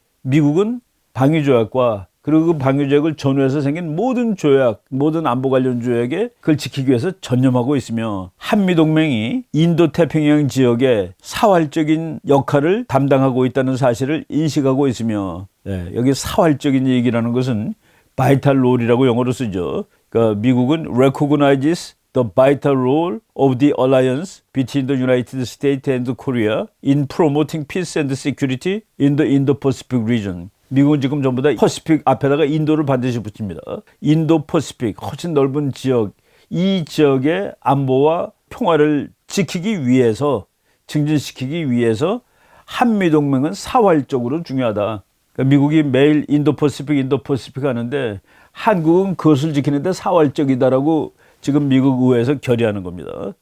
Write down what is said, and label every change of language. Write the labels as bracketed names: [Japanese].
[Korean] 미국은 방위 조약과 그리고 그 방위 조약을 전후해서 생긴 모든 조약, 모든 안보 관련 조약에 그걸 지키기 위해서 전념하고 있으며, 한미동맹이 인도태평양 지역에 사활적인 역할을 담당하고 있다는 사실을 인식하고 있으며, 여기 사활적인 얘기라는 것은 vital role이라고 영어로 쓰죠. 그러니까 미국은 [English] recognizes the vital role of the alliance between the United States and Korea in promoting peace and security in the Indo-Pacific region. [Korean] 미국은 지금 전부 다 퍼시픽 앞에다가 인도를 반드시 붙입니다. 인도 퍼시픽, 훨씬 넓은 지역, 이 지역의 안보와 평화를 지키기 위해서, 증진시키기 위해서 한미동맹은 사활적으로 중요하다. 그러니까 미국이 매일 인도 퍼시픽 하는데 한국은 그것을 지키는데 사활적이다라고 지금 미국 의회에서 결의하는 겁니다.